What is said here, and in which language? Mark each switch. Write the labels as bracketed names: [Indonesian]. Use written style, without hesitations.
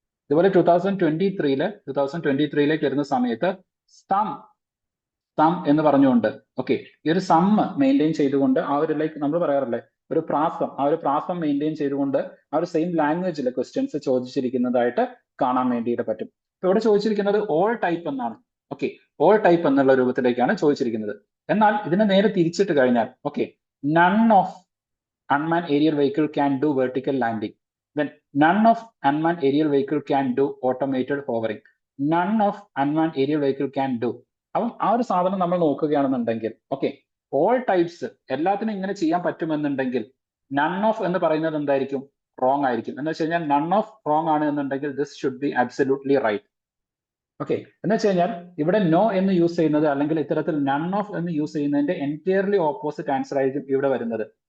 [Malayalam] ഇതുപോലെ 2023ലേക്ക് വരുന്ന സമയത്ത് സം സം എന്ന് പറഞ്ഞുകൊണ്ട് ഓക്കെ ഈ ഒരു സം മെയിൻറ്റെയിൻ ചെയ്തുകൊണ്ട് ആ ഒരു ലൈക്ക് നമ്മൾ പറയാറില്ലേ ഒരു പ്രാസം, ആ ഒരു പ്രാസം മെയിൻറ്റെയിൻ ചെയ്തുകൊണ്ട് ആ ഒരു സെയിം ലാംഗ്വേജിൽ ക്വസ്റ്റ്യൻസ് ചോദിച്ചിരിക്കുന്നതായിട്ട് കാണാൻ വേണ്ടിയിട്ട് പറ്റും. ഇപ്പൊ ഇവിടെ ചോദിച്ചിരിക്കുന്നത് ഓൾ ടൈപ്പ് എന്നാണ്. ഓക്കെ, ഓൾ ടൈപ്പ് എന്നുള്ള രൂപത്തിലേക്കാണ് ചോദിച്ചിരിക്കുന്നത്. എന്നാൽ ഇതിനെ നേരെ തിരിച്ചിട്ട് കഴിഞ്ഞാൽ okay none of [English] unmanned aerial vehicle can do vertical landing, then none of unmanned aerial vehicle can do automated hovering, none of unmanned aerial vehicle can do. [Malayalam] അപ്പം ആ ഒരു സാധനം നമ്മൾ നോക്കുകയാണെന്നുണ്ടെങ്കിൽ ഓക്കെ ഓൾ ടൈപ്സ് എല്ലാത്തിനും ഇങ്ങനെ ചെയ്യാൻ പറ്റുമെന്നുണ്ടെങ്കിൽ നൺ ഓഫ് എന്ന് പറയുന്നത് എന്തായിരിക്കും? റോങ് ആയിരിക്കും. എന്ന് വെച്ച് കഴിഞ്ഞാൽ നൺ ഓഫ് റോങ് ആണ് എന്നുണ്ടെങ്കിൽ [English] This should be absolutely right. [Malayalam] Okay, എന്ന് വെച്ച് കഴിഞ്ഞാൽ ഇവിടെ നോ എന്ന് യൂസ് ചെയ്യുന്നത് അല്ലെങ്കിൽ ഇത്തരത്തിൽ നൺ ഓഫ് എന്ന് യൂസ് ചെയ്യുന്നതിന്റെ എൻറ്റയർലി ഓപ്പോസിറ്റ് ആൻസർ ആയിരിക്കും ഇവിടെ വരുന്നത്.